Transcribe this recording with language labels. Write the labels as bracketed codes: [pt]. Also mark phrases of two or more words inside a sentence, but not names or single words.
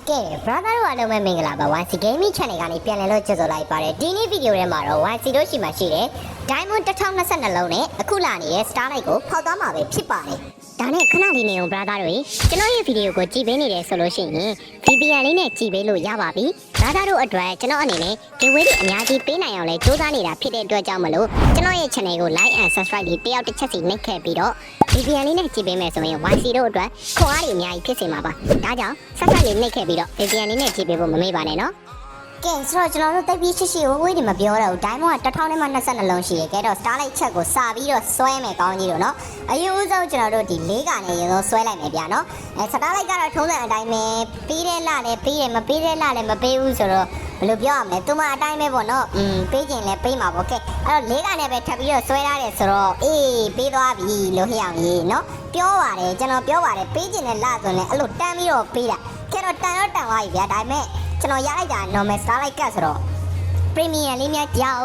[my] ကဲ brother တို့အားလုံးပဲမင်္ဂလာပါ YC Gaming Channel ကနေပြန်လည်လို့ကြိုဆိုလိုက်ပါတယ်ဒီနေ့ဗီဒီယိုထဲမှာတော့ YC တို့ရှိမှရှိတယ် Diamond 1022လုံးနဲ့အခုလာနေတဲ့ Starlight ကိုဖောက်သွားမှာပဲဖြစ်ပါတယ်ဒါနဲ့ခဏလေးနေအောင် brother တို့ကျွန်တော်ရဲ့ဗီဒီယိုကိုကြည့်ပေးနေတယ်ဆိုလို့ရှိရင် VPN လေးနဲ့ကြည့်ပေးလို့ရပါပြီ brother တို့အတွက်ကျွန်တော်အနေနဲ့ giveaway တွေအများကြီးပေးနိုင်အောင်လဲစူးစမ်းနေတာဖြစ်တဲ့အတွက်ကြောင့်မလို့ကျွန်တော်ရဲ့ channel ကို [en] like and subscribe [my] လေးတယောက်တစ်ချက်စီနှိပ်ခဲ့ပြီးတော့ VPN လေးနဲ့ကြည့်ပေးမယ်ဆိုရင် YC တို့အတွက်ခွန်အားတွေအများကြီး ဖြစ်စေမှာပါဒါကြောင့် subscribe လေးနှိပ်ခဲ့ပြီးတော့ VPN လေးနဲ့ကြည့်ပေးဖို့မမေ့ပါနဲ့နော်ကဲဆိုတော့ကျွန်တော်တို့တိတ်ပြီးရှိဝေးတွေမပြောတော့ဘူး Diamond က1022လုံးရှိရခဲ့တော့ Starlight ချက်ကို စာပြီးတော့ဆွဲမယ်ကောင်းကြီးတို့နော်အရင်ဦးဆုံးကျွန်တော်တို့ဒီ၄ကနေရင်ဆုံးဆွဲလိုက်မယ်ဗျာနော်Starlight ကတော့ထုံးစံအတိုင်းပဲပြီးတဲ့လလည်းပြီးတယ်မပြီးတဲ့လလည်းမပေးဘူးဆိုတော့ဘယ်လိုပြောရမလဲသူမအတိုင်းပဲပေါ့နော်ပေးခြင်းလည်းပေးမှာပေါ့ကဲအဲ့တော့၄ကနေပဲထပ်ပြီးတော့ဆွဲထားတယ်ဆိုတော့အေးပေးသွားပြီလို့ဟိအောင်ကြီးနော်ပြောပါတယ်ကျွန်တော်ပြောပါတယ်ပေးခြင်းနဲ့လဆိုရင်လည်းအဲ့လိုတန်းပြီးတော့ပေးတာကဲတော့တန်တော့တန်သွားပြီဗျာဒါပေမဲ့ကျွန်တော်ရလိုက်တာ normal Starlight ကဆိုတော့ premium လေးများကြောက်